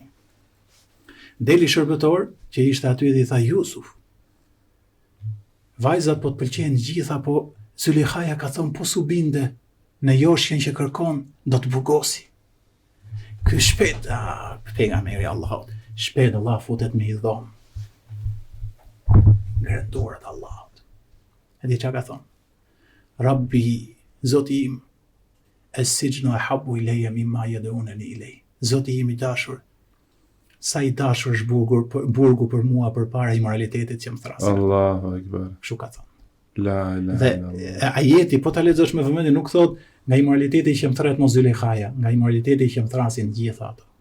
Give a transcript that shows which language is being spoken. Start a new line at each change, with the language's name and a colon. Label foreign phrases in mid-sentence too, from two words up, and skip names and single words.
Albanian: Deli shërbëtor që ishte aty dhe i tha, Jusuf, vajzat po të pëlqejnë gjitha, po Zulejhaja ka thonë po s'u binde në joshjen që kërkon, do të burgosi. Ky shpejt, pejgamberi i Allahut, shpejt Allah futet me i dhomë. Në duart e Allahut. E di çka ka thonë?
Arabic: Rabbi,
Albanian: Zoti im,
Arabic: السجن أحب إلي مما يدعونني إليه.
Albanian: Zoti im i dashur, sa i dashur është burgu për mua përpara imoralitetit që më thrasë.
Arabic: الله أكبر.
Albanian: Kështu ka thonë.
Arabic: لا إله
Albanian: Dhe
Arabic: illallah.
Albanian: ajeti, po ta lexosh me vëmendje, nuk thot nga imoraliteti që më thret mos Zulejhaja, nga imoraliteti që më thrasin gjithë ato.